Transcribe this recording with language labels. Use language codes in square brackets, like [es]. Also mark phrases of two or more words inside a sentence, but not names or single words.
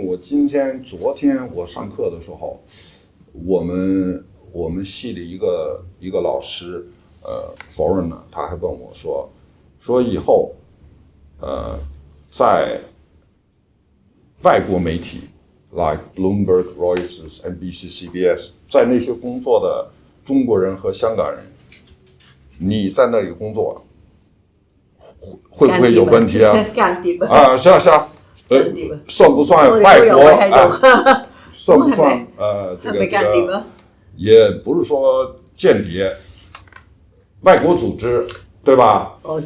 [zh] 昨天我上課的時候，我們系裡一個老師foreigner， 他還問我說以後在外國媒體 like Bloomberg、Reuters、NBC、CBS 在那些工作的中國人和香港人，你在那裡工作會不會有問題啊？間諜啊！是啊，算不算外國？算不算這個也不是說間諜，外國組織，對吧？